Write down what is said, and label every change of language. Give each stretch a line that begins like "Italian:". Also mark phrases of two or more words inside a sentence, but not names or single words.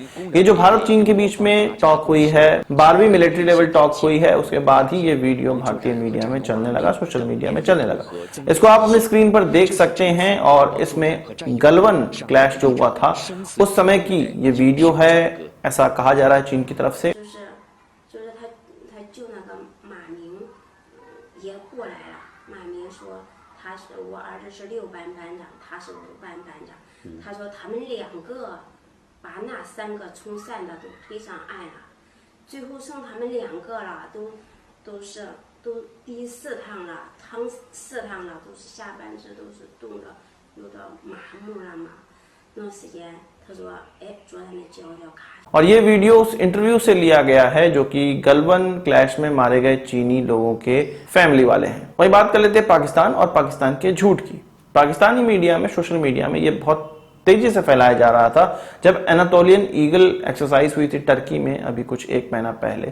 Hindi: ये जो भारत चीन के बीच में टॉक हुई है, 12वीं
English: military level talk
Hindi: हुई है, उसके बाद ही ये वीडियो भारतीय मीडिया में चलने लगा,
English: social media
Hindi: में चलने लगा। इसको आप अपनी स्क्रीन पर देख सकते हैं और इसमें गलवान क्लैश जो हुआ था उस समय की ये वीडियो है, ऐसा कहा जा रहा है चीन की तरफ से।
Chinese: 我儿子是6班班长，他是5班班长。他说他们2个把那3个冲散的都推上岸了，最后剩他们2个了，都第4趟了，趟4趟了，都是下半身都是冻的，有点麻木了嘛。那时间他说，昨天的脚卡。
Hindi: और ये वीडियो उस इंटरव्यू से लिया गया है जो कि गलवान क्लैश में मारे गए चीनी लोगों के फैमिली वाले हैं। वही बात कर लेते हैं पाकिस्तान और पाकिस्तान के झूठ की। पाकिस्तानी मीडिया में,
English: social media
Hindi: में ये बहुत तेजी से फैलाया जा रहा था जब एनाटोलियन ईगल एक्सरसाइज हुई थी टर्की में अभी कुछ एक महीना पहले।